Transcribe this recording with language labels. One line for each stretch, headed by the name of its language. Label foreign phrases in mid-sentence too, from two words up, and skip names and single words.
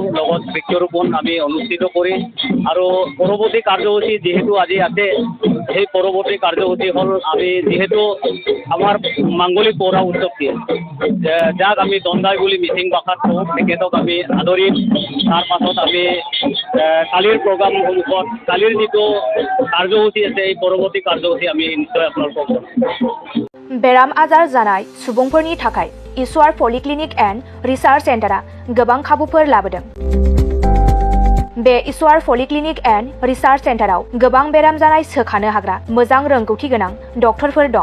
Assamese: লগত বৃক্ষৰোপণ আমি অনুষ্ঠিত কৰি আৰু পৰৱৰ্তী কাৰ্যসূচী যিহেতু আজি আছে সেই পৰৱৰ্তী কাৰ্যসূচী হ'ল আমি যিহেতু আমাৰ মাংগলিক পৌৰা উৎসৱটি যাক আমি দণ্ডাই বুলি মিচিং ভাষাত কওঁ তেখেতক আমি আদৰিম। তাৰ পাছত আমি কালিৰ প্ৰগ্ৰামসমূহত কালিৰ যিটো কাৰ্যসূচী আছে এই পৰৱৰ্তী কাৰ্যসূচী আমি নিশ্চয় আপোনালোকক
Bodo: बेराम आजार जानाय सुबुंफोरनि थाखाय ईश्वर पलिक्लिनिक एन्ड रिसार्च सेन्टारा गोबां खाबुफोर लाबोदों। बे ईश्वर पलिक्लिनिक एन्ड रिसार्च सेन्टाराव गोबां बेराम जानाय सोखानो हाग्रा मोजां रोंगौथि गोनां डक्टरफोर दं।